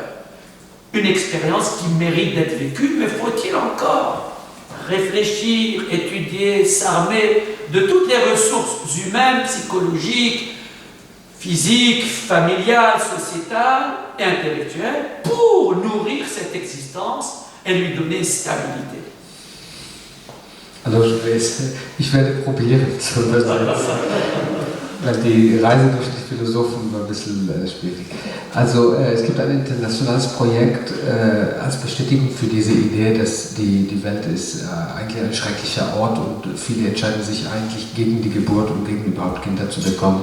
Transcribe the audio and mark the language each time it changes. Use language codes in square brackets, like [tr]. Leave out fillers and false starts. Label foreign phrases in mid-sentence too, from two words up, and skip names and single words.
[fr] Une expérience qui mérite d'être vécue, mais faut-il encore réfléchir, étudier, s'armer de toutes les ressources humaines, psychologiques, physiques, familiales, sociétales et intellectuelles pour nourrir cette existence et lui donner stabilité. [de] Also ich werde probieren, weil die Reise durch die Philosophen immer ein bisschen schwierig. Also es gibt ein internationales Projekt als Bestätigung für diese Idee, dass die Welt ist eigentlich ein schrecklicher Ort und viele entscheiden sich eigentlich gegen die Geburt und gegen überhaupt Kinder zu bekommen.